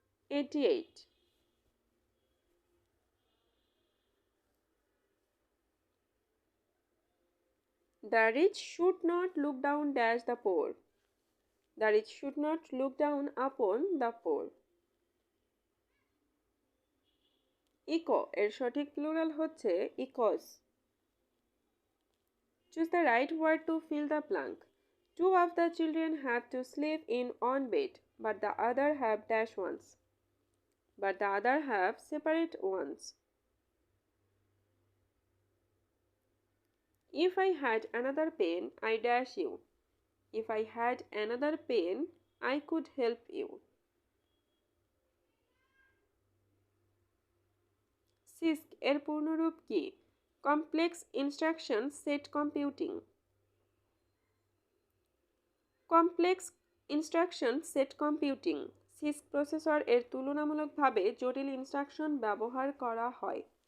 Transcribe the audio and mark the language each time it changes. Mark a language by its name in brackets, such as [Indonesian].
[English] 88. The rich should not look down dash the poor. The rich should not look down upon the poor. [Bangla] Eco এর সঠিক plural হচ্ছে echoes. [English] Choose the right word to fill the blank. Two of the children have to sleep in one bed, but the other have dash ones. But the other have separate ones. If I had another pen, I dash you. If I had another pen, I could help you. [Bangla] CISC এর পূর্ণরূপ কি? [English] Complex Instruction Set Computing. Complex Instruction Set Computing. [Bangla] CISC processor এর তুলনামূলকভাবে জটিল instruction ব্যবহার করা হয়।